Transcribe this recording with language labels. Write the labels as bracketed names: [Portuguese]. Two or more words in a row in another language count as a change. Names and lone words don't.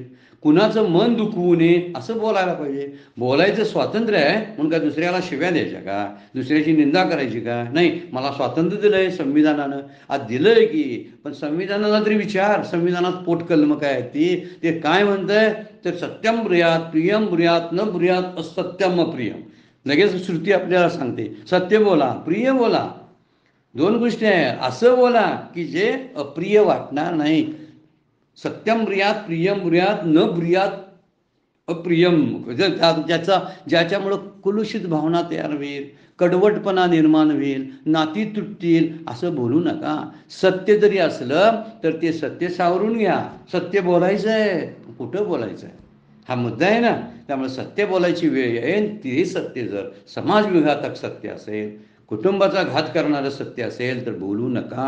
[Marathi] कुणाचं मन दुखवू नये असं बोलायला पाहिजे. बोलायचं स्वातंत्र्य आहे म्हणून काय दुसऱ्याला शिव्या द्यायच्या का, दुसऱ्याची निंदा करायची का? नाही, मला स्वातंत्र्य दिलं आहे संविधानानं, आज दिलं आहे की, पण संविधानाला तरी विचार, संविधानात पोटकलमं काय आहे ते काय म्हणतंय तर [Sanskrit] सत्यम ब्रूयात प्रियम ब्रूयात न ब्रूयात असत्यम अप्रियम. [Marathi] लगेच श्रुती आपल्याला सांगते सत्य बोला प्रिय बोला, दोन गोष्टी आहे. असं बोला की जे अप्रिय वाटणार नाही. [Sanskrit] सत्यम ब्रूयात प्रियम ब्रूयात न ब्रूयात अप्रियम, [Marathi] ज्याच्यामुळं कुलुषित भावना तयार होईल, कडवटपणा निर्माण होईल, नाती तुटतील, असं बोलू नका. सत्य जरी असलं तर ते सत्य सावरून घ्या. सत्य बोलायचं आहे, कुठं बोलायचं आहे हा मुद्दा आहे ना. त्यामुळे सत्य बोलायची वेळ येईल. ते सत्य जर समाजविघातक सत्य असेल, कुटुंबाचा घात करणारं सत्य असेल तर बोलू नका.